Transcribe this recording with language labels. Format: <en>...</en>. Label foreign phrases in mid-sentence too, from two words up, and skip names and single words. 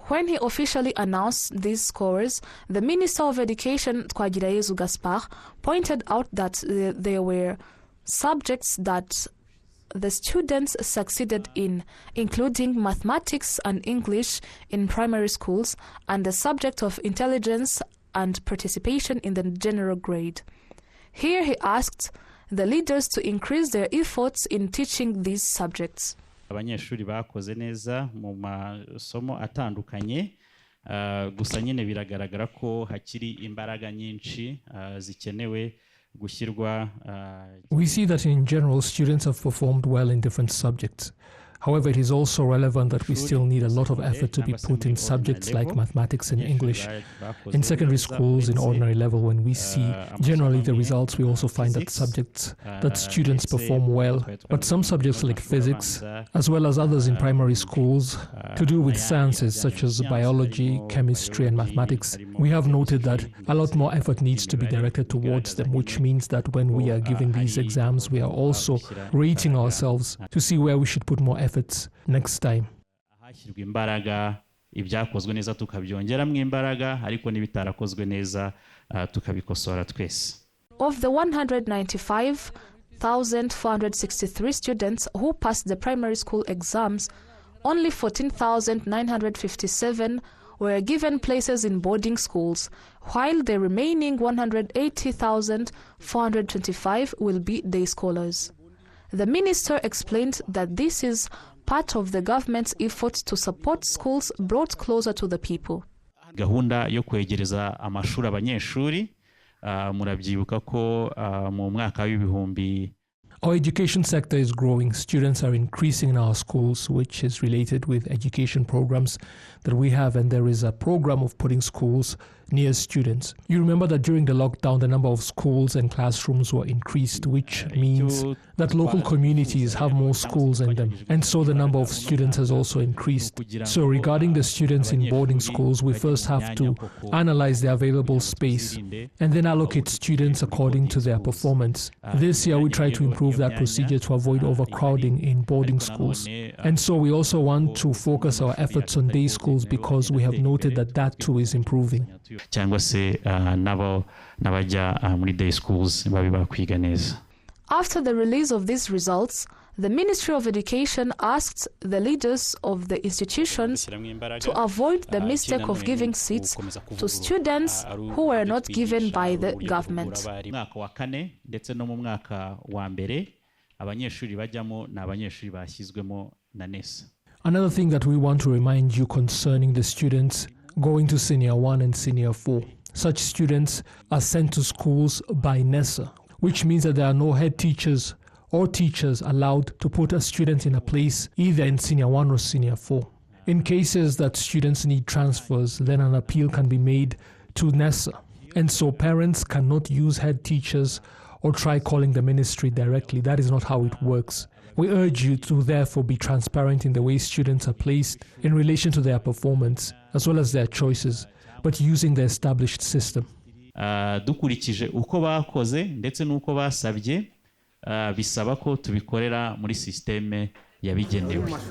<en>When he officially announced these scores, the Minister of Education, Twagirayezu Gaspard, pointed out that there were subjects that the students succeeded in, including mathematics and English in primary schools, and the subject of intelligence and participation in the general grade. Here he asked the leaders to increase their efforts in teaching these subjects.</en> <rw>Abanyeshuri bakoze neza mu masomo atandukanye, gusa nyine biragaragara ko hakiri imbaraga nyinshi zikenewe gushyirwa.</rw> <en>We see that in general students have performed well in different subjects. However, it is also relevant that we still need a lot of effort to be put in subjects like mathematics and English. In secondary schools, in ordinary level, when we see generally the results, we also find that subjects that students perform well, but some subjects like physics, as well as others in primary schools, to do with sciences such as biology, chemistry and mathematics, we have noted that a lot more effort needs to be directed towards them, which means that when we are giving these exams, we are also rating ourselves to see where we should put more efforts next time.</en> <rw>Hashyirwa imbaraga, ibyakozwe neza tukabyongeramo imbaraga, ariko n'ibitarakozwe neza tukabikosora twese.</rw> <en>Of the 195,463 students who passed the primary school exams, only 14,957 were given places in boarding schools, while the remaining 180,425 will be day scholars. The minister explained that this is part of the government's effort to support schools brought closer to the people.</en> <rw>Gahunda yo kwegereza amashuri abanyeshuri, murabyibuka ko mu mwaka w'ibihumbi.</rw> <en>Our education sector is growing. Students are increasing in our schools, which is related with education programs that we have, and there is a program of putting schools near students. You remember that during the lockdown, the number of schools and classrooms were increased, which means that local communities have more schools in them, and so the number of students has also increased. So regarding the students in boarding schools, we first have to analyze the available space and then allocate students according to their performance. This year, we try to improve that procedure to avoid overcrowding in boarding schools. And so we also want to focus our efforts on day schools because we have noted that that too is improving.</en> <rw>Cyangwa se nabo nabajya muri</rw> <en>day schools</en> <rw>babi bakwiga neza.</rw> <en>After the release of these results, the Ministry of Education asked the leaders of the institutions to avoid the mistake of giving seats to students who were not given by the government.</en> <rw>Mwaka wa kane ndetse no mu mwaka wa mbere abanyeshuri bajyamo n'abanyeshuri bashyizwemo na NESA.</rw> <en>Another thing that we want to remind you concerning the students going to Senior 1 and Senior 4. Such students are sent to schools by NESA, which means that there are no head teachers or teachers allowed to put a student in a place either in Senior 1 or Senior 4. In cases that students need transfers, then an appeal can be made to NESA, and so parents cannot use head teachers or try calling the ministry directly. That is not how it works. We urge you to therefore be transparent in the way students are placed in relation to their performance as well as their choices, but using the established system.</en> <rw>Dukurikije uko bakoze ndetse n'uko basabye, bisaba ko tubikorera muri systeme yabigenewe.</rw>